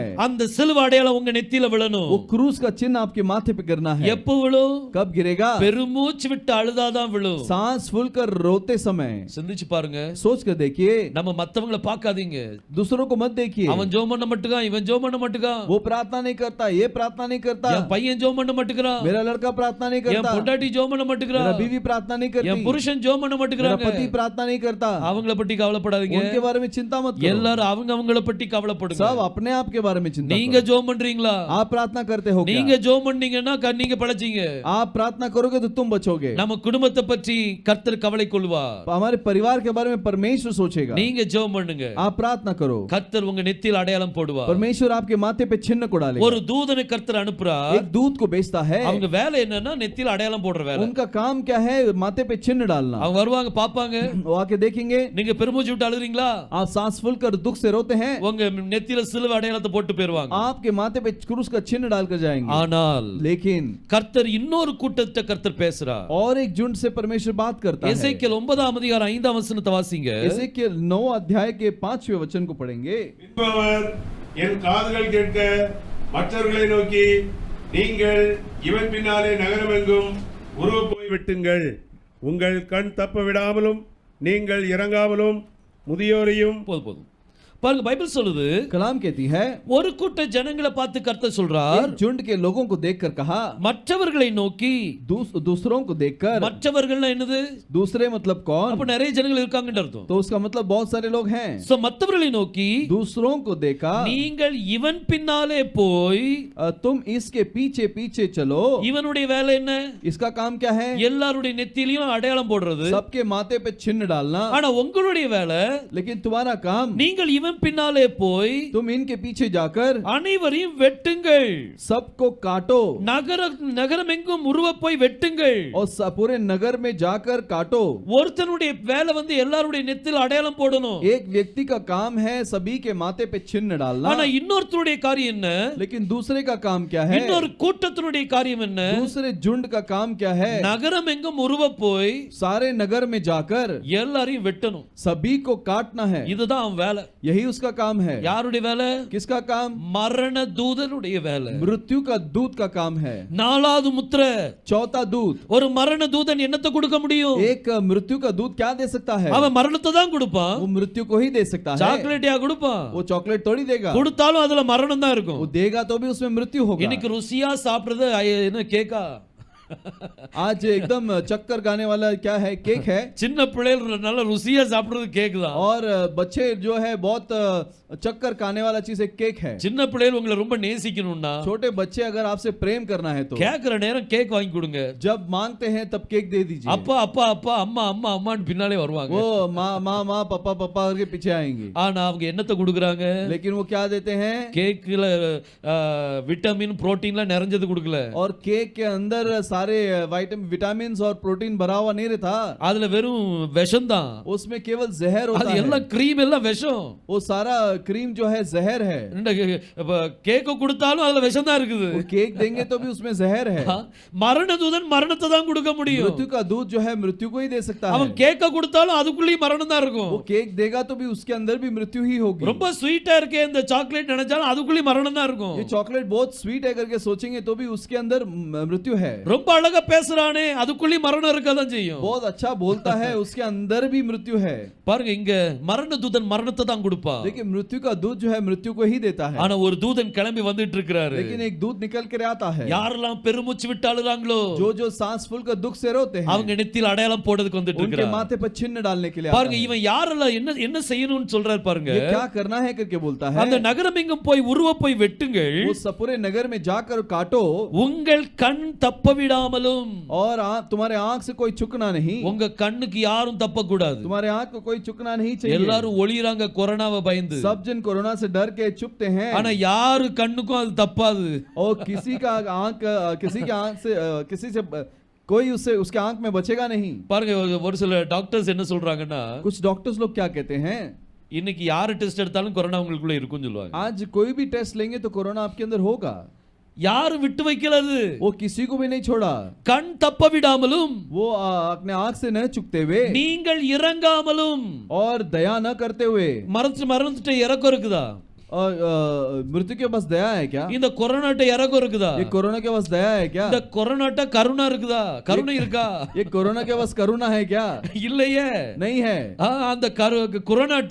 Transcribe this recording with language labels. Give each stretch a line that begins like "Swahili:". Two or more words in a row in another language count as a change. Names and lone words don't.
Tamil: அந்த சிலுவை அடையாளம் உங்க நெத்தியில விழணும்.
Hindi: वो क्रूस का चिन्ह आपके माथे पे गिरना है.
Tamil: எப்போ விழும்?
Hindi: कब गिरेगा?
Tamil: பெருமூச்சு விட்டு அழுதாதான் விழும்.
Hindi: सांस फूलकर रोते समय.
Tamil: சிந்திச்சு பாருங்க.
Hindi: सोच कर देखिए.
Tamil: நம்ம மத்தவங்கள பார்க்காதீங்க.
Hindi: दूसरों को मत देखिए.
Tamil: அவன் ஜெபம் பண்ண மாட்டேங்கான், இவன் ஜெபம் பண்ண மாட்டேங்கான்,
Hindi: वो प्रार्थना नहीं करता, ये प्रार्थना नहीं करता,
Tamil: என் பையன் ஜெபம் பண்ண மாட்டேங்கிறான்,
Hindi: मेरा लड़का प्रार्थना नहीं
Tamil: என்
Hindi: करता,
Tamil: பொண்டாட்டி ஜெபம் பண்ண
Hindi: मेरा
Tamil: மாட்டேங்கிறான்,
Hindi: बीवी प्रार्थना नहीं करती,
Tamil: என் புருஷன் ஜெபம் பண்ண
Hindi: मेरा
Tamil: மாட்டேங்கிறாங்க.
Hindi: पति प्रार्थना नहीं करता.
Tamil: அவங்கள பத்தி கவலைப்படாதீங்க.
Hindi: उनके बारे में चिंता मत करो.
Tamil: எல்லாரும் அவங்கள பத்தி கவலைப்படுங்க.
Hindi: सब अपने आप के बारे में चिंता
Tamil: நீங்க
Hindi: करो.
Tamil: ஜெபம் பண்றீங்களா?
Hindi: आप प्रार्थना करते हो क्या?
Tamil: நீங்க ஜெபம் பண்ணீங்கன்னா நீங்க பழச்சீங்க.
Hindi: आप प्रार्थना करोगे तो तुम बचोगे.
Tamil: நம்ம குடும்பத்தை பற்றி கர்த்தர் கவலை கொள்வார்.
Hindi: हमारे परिवार के बारे में परमेश्वर सोचेगा.
Tamil: நீங்க ஜெபம் பண்ணுங்க.
Hindi: आप प्रार्थना करो.
Tamil: கர்த்தர் உங்க நெத்தியில் அடையாளம் போடுவார்.
Hindi: परमेश्वर आपके माथे पे चिन्ह को डालेगा.
Tamil: ஒரு தூதனை கர்த்தர் அனுப்புறார்.
Hindi: एक दूत को भेजता है.
Tamil: அவங்க வேலை என்னன்னா நெத்தியில் அடையாளம் போடுற வேலை.
Hindi: उनका काम क्या है? माथे पे चिन्ह डालना.
Tamil: அவங்க வருவாங்க, பாப்பாங்க,
Hindi: वो आके देखेंगे.
Tamil: நீங்க பெருமூச்சு விட்டு அழுறீங்களா?
Hindi: आप सांस फूलकर दुख से रोते हैं.
Tamil: உங்க நெத்தியில சிலுவை அடையாளத்தை போட்டு போயிருவாங்க.
Hindi: आपके माथे पे क्रूस का चिन्ह डालकर जाएंगे.
Tamil: ஆனால்
Hindi: लेकिन
Tamil: கர்த்தர் இன்னொரு கூட்டத்தை கர்த்தர் பேசுறார்.
Hindi: और एक झुंड से परमेश्वर बात करता है.
Tamil: எசேக்கியேல் 9ஆம் அதிகாரம் 5ஆம் வசனத்தை வாசிங்க.
Hindi: एसेकियेल 9 अध्याय के 5वें वचन को पढ़ेंगे.
Tamil: அவர் என் காதுகள் கேட்க மற்றவர்களை நோக்கி, நீங்கள் இவன் பின்னாலே நகரமெங்கும் உருவ போய் விட்டுங்கள், உங்கள் கண் தப்ப விடாமலும் நீங்கள் இறங்காமலும் முதியோரையும். போதும் பாருங்க, பைபிள் சொல்லுது,
Hindi: कलाम कहती है,
Tamil: ஒரு கூட்ட ஜனங்களை பார்த்து கர்த்தர் சொல்றார்,
Hindi: एक झुंड के लोगों को देखकर कहा,
Tamil: மற்றவர்களை நோக்கி,
Hindi: दूसरों को देखकर.
Tamil: மற்றவர்கள்னா என்னது?
Hindi: दूसरे मतलब कौन?
Tamil: அப்ப நிறைய ஜனங்கள் இருக்காங்கன்னு அர்த்தம்.
Hindi: तो उसका मतलब बहुत सारे लोग हैं.
Tamil: சோ மற்றவர்களை நோக்கி,
Hindi: दूसरों को देखा,
Tamil: நீங்கள் இவன் பின்னாலே போய்,
Hindi: तुम इसके पीछे पीछे चलो.
Tamil: இவனுடைய வேலை என்ன?
Hindi: इसका काम क्या है?
Tamil: எல்லாருடைய நெத்தியிலும் அடையாளம் போடுறது.
Hindi: सबके माथे पे चिन्ह डालना.
Tamil: ஆனா உங்களுடைய வேலை,
Hindi: लेकिन तुम्हारा काम,
Tamil: நீங்கள் இவன் இவன் பின்னாலே போய்
Hindi: तुम इनके पीछे जाकर
Tamil: அனைவரையும் வெட்டுங்கள்,
Hindi: सबको काटो
Tamil: நகரமெங்கும் உருவ போய் வெட்டுங்கள்.
Hindi: और पूरे नगर में जाकर काटो.
Tamil: ஒருத்தனுடைய வேலை வந்து எல்லாருடைய நெத்தில அடையாளம் போடணும்.
Hindi: एक व्यक्ति का काम है सभी के माथे पे चिन्ह डालना.
Tamil: ஆனா இன்னொருத்தருடைய காரியம் என்ன?
Hindi: लेकिन दूसरे का काम क्या है?
Tamil: இன்னொரு கூட்டத்தினுடைய காரியம் என்ன?
Hindi: दूसरे झुंड का काम क्या है?
Tamil: நகரமெங்கும் உருவ போய்
Hindi: सारे नगर में जाकर
Tamil: எல்லாரையும் வெட்டணும்.
Hindi: सभी को काटना है.
Tamil: இதுதான் அவன் வேலை.
Hindi: यही उसका काम है.
Tamil: யாருடைய வேலை?
Hindi: किसका काम?
Tamil: மரண தூதனுடைய வேலை.
Hindi: मृत्यु का दूत का काम है.
Tamil: நாலாவது முத்திரை,
Hindi: चौथा दूत.
Tamil: ஒரு மரண தூதன் என்னத்தை கொடுக்க முடியும்?
Hindi: एक मृत्यु का दूत क्या दे सकता है?
Tamil: அவன் மரணத்தை தான் கொடுப்பான்.
Hindi: वो मृत्यु को ही दे सकता है.
Tamil: சாக்லேட்டியா கொடுப்பான்.
Hindi: वो चॉकलेट थोड़ी देगा.
Tamil: கொடுத்தாலும் அதுல மரணம் தான் இருக்கும்.
Hindi: वो देगा तो भी उसमें मृत्यु होगा.
Tamil: இன்னைக்கு ருசியா சாப்பிடுறது என்ன கேக்கா?
Hindi: आज एकदम चक्कर गाने वाला क्या है? केक है.
Tamil: சின்ன பிள்ளைகள் நல்ல ருசியா சாப்பிடுறது கேக் தான்.
Hindi: और बच्चे जो है बहुत चक्कर खाने वाला चीज एक केक है.
Tamil: சின்ன பிள்ளைகள் உங்களை ரொம்ப நேசிக்கணும்னா,
Hindi: छोटे बच्चे अगर आपसे प्रेम करना है तो
Tamil: கேக்குற நேரம் கேக் வாங்கி கொடுங்க.
Hindi: जब मांगते हैं तब केक दे दीजिए.
Tamil: அப்பா அப்பா அப்பா அம்மா அம்மா அம்மான்னு பின்னாலே வருவாங்க.
Hindi: वो माँ माँ माँ पापा पापा करके पीछे आएंगे.
Tamil: ஆனா அவங்க என்னத்தை கொடுக்குறாங்க?
Hindi: लेकिन वो क्या देते हैं?
Tamil: கேக்ல விட்டமின் புரோட்டீன்லாம் நிறைஞ்சது கொடுக்கல.
Hindi: और केक के अंदर सारे विटामिन और प्रोटीन भरा हुआ नहीं रहता.
Tamil: அதுல வெறும் விஷம் தான்.
Hindi: उसमें केवल जहर होता
Tamil: அது
Hindi: है.
Tamil: எல்லாம் கிரீம் எல்லாம் விஷம்.
Hindi: वो सारा क्रीम जो है जहर है.
Tamil: கேக்க கொடுத்தாலும் அதுல விஷம் தான் இருக்குது.
Hindi: वो केक देंगे तो भी उसमें जहर है.
Tamil: மரண தூதன் மரணத்தை தான் கொடுக்க முடியும்.
Hindi: मृत्यु का दूत जो है मृत्यु को ही दे सकता है.
Tamil: அவன் கேக்க கொடுத்தாலும் அதுக்குள்ளேயும் மரணம் தான் இருக்கும்.
Hindi: वो केक देगा तो भी उसके अंदर भी मृत्यु ही होगी.
Tamil: ரொம்ப ஸ்வீட்டா இருக்கே இந்த சாக்லேட் நினைச்சாலும் அதுக்குள்ளேயும் மரணம் தான் இருக்கும்.
Hindi: ये चॉकलेट बहुत स्वीट है करके सोचेंगे तो भी उसके अंदर मृत्यु है.
Tamil: ரொம்ப அழகா பேசுறானே அதுக்குள்ளேயும் மரணம் இருக்க தான் செய்யும்.
Hindi: बहुत अच्छा बोलता है उसके अंदर भी मृत्यु है.
Tamil: பாருங்க இங்க மரண தூதன் மரணத்தை தான் கொடுப்பான்.
Hindi: देखिए मृत्यु का दूत जो है मृत्यु को ही देता है.
Tamil: ஆனா ஒரு தூதன் கிளம்பி வந்துட்டு இருக்காரு.
Hindi: लेकिन एक दूत निकल कर आता है.
Tamil: யாரெல்லாம் பெருமூச்சு விட்டு அழுறாங்களோ,
Hindi: जो जो सांस फूलकर दुख से रोते हैं,
Tamil: அவங்க நெத்தியில அடையாளம் போடுறதுக்கு வந்துட்டு
Hindi: उनके
Tamil: இருக்காரு.
Hindi: माथे पर चिन्ह डालने के लिए
Tamil: பாருங்க இவன் யாரெல்லாம் என்ன என்ன செய்யணும்னு சொல்றாரு பாருங்க.
Hindi: ये क्या करना है करके बोलता है.
Tamil: அந்த நகரம் எங்கும் போய் உருவ போய் வெட்டுங்கள்,
Hindi: उस पूरे नगर में जाकर काटो,
Tamil: உங்கள் கண் தப்ப விடாமலும்.
Hindi: और तुम्हारे आंख से कोई चुकना नहीं.
Tamil: உங்க கண்ணுக்கு யாரும் தப்ப கூடாது.
Hindi: तुम्हारे आंख को कोई चुकना नहीं चाहिए.
Tamil: எல்லாரும் ஒளியறாங்க கொரோனாவை பயந்து.
Hindi: सब जन कोरोना से डर के चुपते हैं.
Tamil: ஆனா யாரு கண்ணுக்கும் அது தப்பாது.
Hindi: और किसी का आंख किसी के आंख से किसी से कोई उससे उसके आंख में बचेगा नहीं.
Tamil: பாருங்க ஒரு சில டாக்டர்ஸ் என்ன சொல்றாங்கன்னா,
Hindi: कुछ डॉक्टर्स लोग क्या कहते हैं,
Tamil: இன்னைக்கு யாரு டெஸ்ட் எடுத்தாலும் கொரோனா உங்களுக்குள்ள இருக்கும்னு சொல்லுவாங்க.
Hindi: आज कोई भी टेस्ट लेंगे तो कोरोना आपके अंदर होगा.
Tamil: யாரு விட்டு வைக்கலது,
Hindi: वो किसी को भी नहीं छोड़ा.
Tamil: கண் தப்ப விடாமலும்,
Hindi: वो अपने आंख से न चुकते हुए,
Tamil: நீங்கள் இறங்காமலும்.
Hindi: और दया न करते हुए.
Tamil: மறந்துட்டு இறக்கம் இருக்குதா?
Hindi: और मृत्यु के पास दया है क्या?
Tamil: இந்த கொரோனாட்ட இறக்கம் இருக்குதா?
Hindi: ये कोरोना के पास दया है क्या?
Tamil: இந்த கொரோனாட்ட கருணா இருக்குதா? கருணை இருக்கா?
Hindi: ये कोरोना के पास करुणा है क्या?
Tamil: இல்லையே.
Hindi: नहीं है.
Tamil: அந்த கொரோனாட்ட